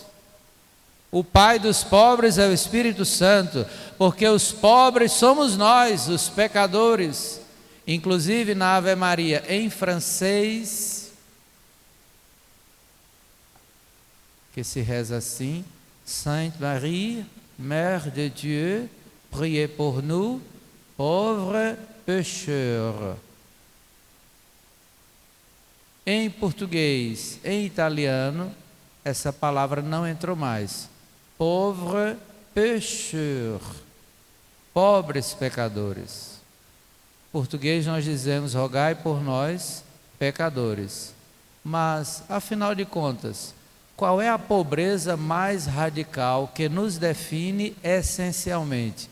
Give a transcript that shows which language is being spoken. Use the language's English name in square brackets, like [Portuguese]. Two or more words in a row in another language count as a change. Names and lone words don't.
[Portuguese] O Pai dos pobres é o Espírito Santo, porque os pobres somos nós, os pecadores. Inclusive na Ave Maria, em francês, que se reza assim: [French] Sainte Marie, Mère de Dieu, priez pour nous, pauvres pécheurs. [Portuguese] em português, em italiano, essa palavra não entrou mais. [French] Pauvre pécheur, [Portuguese] pobres pecadores. Em português nós dizemos, rogai por nós, pecadores. Mas, afinal de contas, qual é a pobreza mais radical que nos define essencialmente?